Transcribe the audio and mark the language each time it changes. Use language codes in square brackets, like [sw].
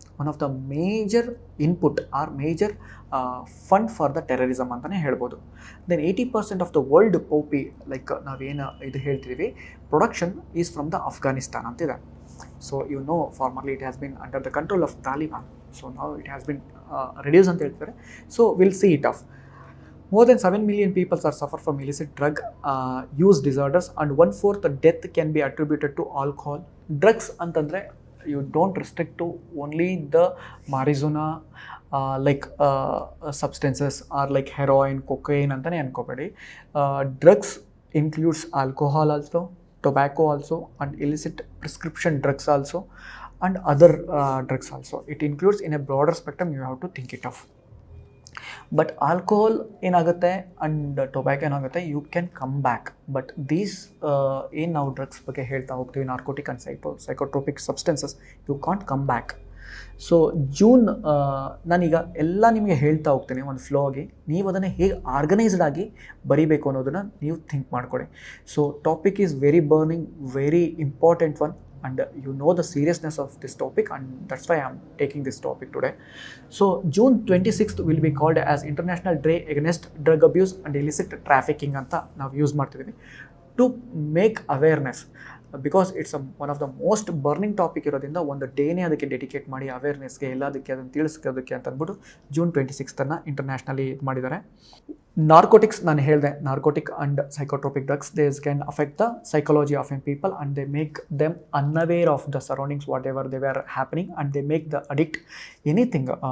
[en] one of the major input or major fund for the terrorism [kn] ಅಂತಲೇ ಹೇಳ್ಬೋದು. [en] then 80% of the world poppy like [kn] ನಾವೇನು ಇದು ಹೇಳ್ತಿದ್ದೀವಿ [en] production is from the Afghanistan [kn] ಅಂತಿದೆ. [en] So you know formerly it has been under the control of Taliban. So ನಾವು it has been reduce [kn] ಅಂತ ಹೇಳ್ತಾರೆ. [en] So will see it off. More than 7 million people are suffer from illicit drug use disorders and 1/4 death can be attributed to alcohol. Drugs ಅಂತಂದರೆ you don't restrict to only the marijuana like substances or like heroin, cocaine [kn] ಅಂತಲೇ ಅನ್ಕೋಬೇಡಿ. [en] Drugs includes alcohol also, tobacco also and illicit prescription drugs also and other drugs also. It includes in a broader spectrum, you have to think it of. But alcohol [kn] ಏನಾಗುತ್ತೆ [en] And tobacco ಏನಾಗುತ್ತೆ, you can come back. But these [kn] ಏನು ನಾವು drugs ಬಗ್ಗೆ ಹೇಳ್ತಾ ಹೋಗ್ತೀವಿ, [en] Narcotic and psychotropic substances, you can't come back. [kn] So June ನಾನೀಗ ಎಲ್ಲ ನಿಮಗೆ ಹೇಳ್ತಾ ಹೋಗ್ತೀನಿ ಒಂದು ಫ್ಲೋ ಆಗಿ. ನೀವು ಅದನ್ನು ಹೇಗೆ ಆರ್ಗನೈಸ್ಡ್ ಆಗಿ ಬರೀಬೇಕು ಅನ್ನೋದನ್ನು ನೀವು ಥಿಂಕ್ ಮಾಡ್ಕೊಳ್ಳಿ. [en] So topic is very burning, very important one. And you know the seriousness of this topic, and that's why I'm taking this topic today. So June 26th will be called as International Day Against Drug Abuse and Illicit Trafficking [kn] anta ನಾವು use ಮಾಡ್ತಿದ್ದೀವಿ [en] To make awareness. Because it's one of the most burning topic [kn] ಇರೋದ್ರಿಂದ ಒಂದು ಡೇನೇ ಅದಕ್ಕೆ dedicate ಮಾಡಿ ಅವೇರ್ನೆಸ್ಗೆ ಎಲ್ಲದಕ್ಕೆ ಅದನ್ನು ತಿಳಿಸೋದಕ್ಕೆ ಅಂತ ಅಂದ್ಬಿಟ್ಟು June 26th internationally ಇದು ಮಾಡಿದ್ದಾರೆ. [en] narcotics [kn] ನಾನು ಹೇಳಿದೆ, [en] Narcotic and psychotropic drugs these can affect the psychology of an people and they make them unaware of the surroundings what they are happening and they make the addict anything.